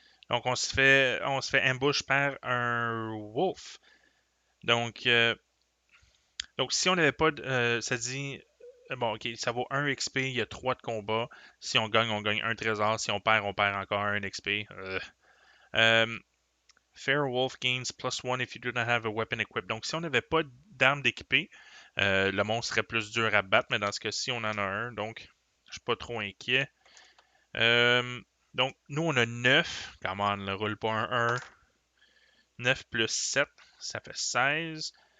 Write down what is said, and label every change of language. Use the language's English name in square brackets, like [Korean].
[French] Donc, on se fait ambush par un wolf. Donc, si on n'avait pas... ça dit... Bon, ok, ça vaut 1 XP, il y a 3 de combat. Si on gagne un trésor. Si on perd encore un XP. [English] Euh, Fair Wolf gains +1 if you do not have a weapon equipped. [French] Donc, si on n'avait pas d'arme d'équipée, le monstre serait plus dur à battre, mais dans ce cas-ci, on en a un, donc je suis pas trop inquiet. Donc, nous, on a 9. [English] Come on, [French] ne roule pas un 1. 9 plus 7, ça fait 16.